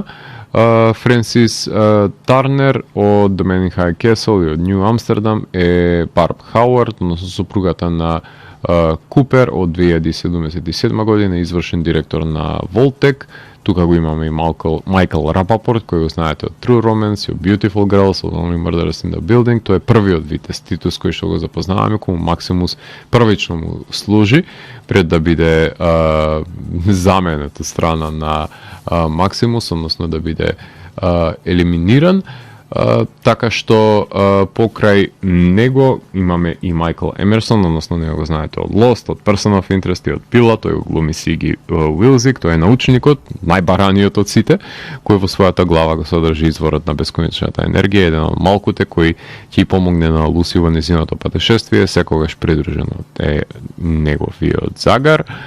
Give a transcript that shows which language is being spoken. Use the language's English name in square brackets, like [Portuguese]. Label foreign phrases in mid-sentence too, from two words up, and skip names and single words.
[Macedonian] Френсис Тарнер од The Man in High Castle и од New Amsterdam е Барб Хауард, односно супругата на Купер од 2077 година, извршен директор на Волтек. Тука го имаме и Майкл Рапапорт, кој го знаете од True Romance, од Beautiful Girls, од Only Murders in the Building. Тој е првиот Витес Титус кој што го запознаваме, кому Максимус првично му служи, пред да биде заменет од страна на Максимус, односно да биде елиминиран. така што покрај него имаме и Майкл Емерсон, односно него го знаете од Lost, од Person of Interest и од Пила, тој го глуми Сиги Уилзик, тој е научникот, најбараниот од сите, кој во својата глава го содржи изворот на бесконечната енергија, еден од малкуте кој ќе помогне на Луси во незиното патешествие, секогаш придружен од неговиот загар,